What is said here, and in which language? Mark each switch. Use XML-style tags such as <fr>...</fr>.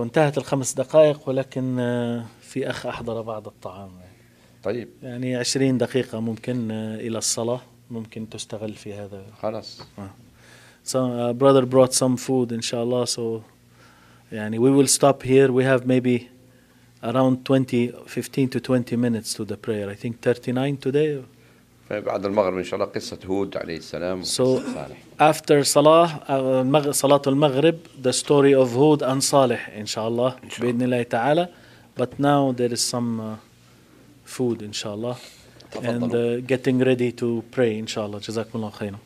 <ar>وانتهت الخمس دقائق ولكن في أخ أحضر بعض الطعام. طيب. يعني 20 دقيقة ممكن إلى الصلاة ممكن تستغل في هذا. خلاص.</ar> <en>So brother brought some food</en> <ar>إن شاء الله</ar> <en>so يعني we will stop here we have maybe around 15 to 20 minutes to the prayer. I think 39 today.</en> <ar>بعد المغرب إن شاء الله قصة هود عليه السلام.</ar> <en>So after Salah,</en> <ar>صلاة المغرب,</ar> <en>the story of هود and صالح</en> <ar>إن شاء الله بإذن الله تعالى.</ar> <en>But now there is some food</en> <ar>إن شاء الله</ar> <en>and getting ready to pray إن شاء الله.</en> <ar>جزاكم الله خيرا.</ar>